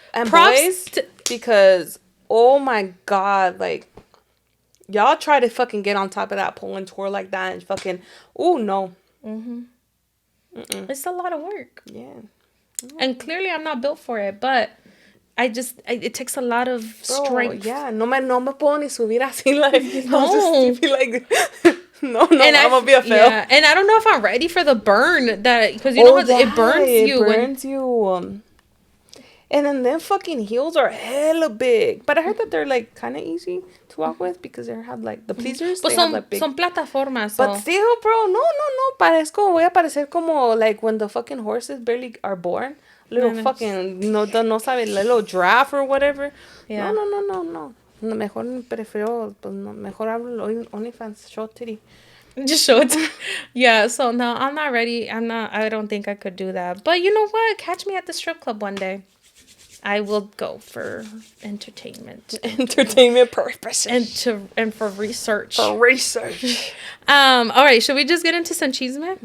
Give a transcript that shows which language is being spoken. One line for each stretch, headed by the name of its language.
English: And boys, because, oh my God, like, y'all try to fucking get on top of that pole and tour like that and fucking, oh, no. It's a lot of work. Yeah. And clearly I'm not built for it, but it takes a lot of strength.
Spanish: Yeah, no me puedo ni subir así, like, no.
English: I'll just be like, no, and I'm gonna be a fail. Yeah, and I don't know if I'm ready for the burn, that, because you know how it burns you. It burns you. And then them fucking heels are hella big. But I heard that they're, like, kind of easy to walk with because they have, like, the pleasers. But have, like, big...
Spanish: son plataformas.
English: But still, bro, no.
Spanish: Voy a parecer como,
English: like, when the fucking horses barely are born. Little fucking,
Spanish: no sabe,
English: little giraffe or whatever. Yeah. No.
Spanish: Mejor prefiero, pues, no, mejor hablo OnlyFans,
English: show titty. Just show it. Yeah, so no, I'm not ready. I don't think I could do that. But you know what? Catch me at the strip club one day. I will go for entertainment. Entertainment purposes. And for research. For research. All right, should we just get into some chisme?